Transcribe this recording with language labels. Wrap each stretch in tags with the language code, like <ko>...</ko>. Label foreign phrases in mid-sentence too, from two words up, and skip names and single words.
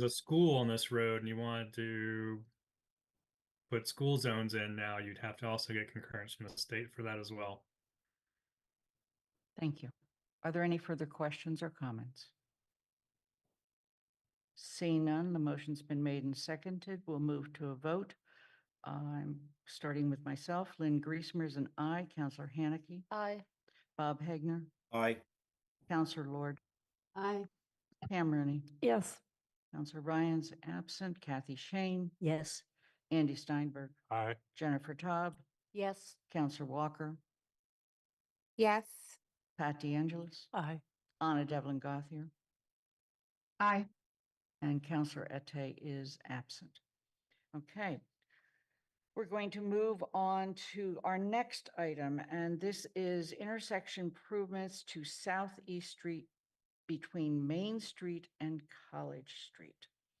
<en>was a school on this road and you wanted to put school zones in now, you'd have to also get concurrence from the state for that as well. Thank you. Are there any further questions or comments? Seeing none, the motion's been made and seconded. We'll move to a vote. I'm starting with myself. Lynn Griesmer is an aye. Counselor Haneke. Aye. Bob Hagner. Aye. Counselor Lord. Aye. Pam Rooney. Yes. Counselor Ryan's absent. Kathy Shane. Yes. Andy Steinberg. Aye. Jennifer Taub. Yes. Counselor Walker. Yes. Pat DeAngelis. Aye. Anna Devlin Gothier. Aye. And Counselor Ette is absent. Okay. We're going to move on to our next item, and this is intersection improvements to Southeast Street between Main Street and College Street.</en>